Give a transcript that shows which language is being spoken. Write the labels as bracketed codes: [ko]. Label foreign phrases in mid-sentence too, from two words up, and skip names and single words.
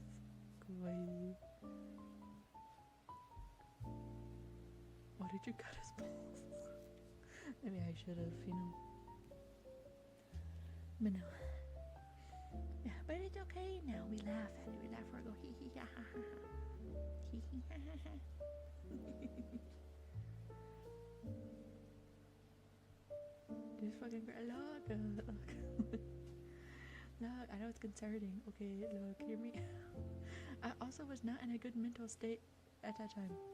[en] Crazy. Why did you cut his balls? Maybe I should have, you know. But no. Yeah, but it's okay now. We laugh at it. We laugh or go hee hee ha ha ha. Hee hee ha ha ha. This fucking girl. Look. Look, I know it's concerning. Okay, look, hear me. I also was not in a good mental state at that time.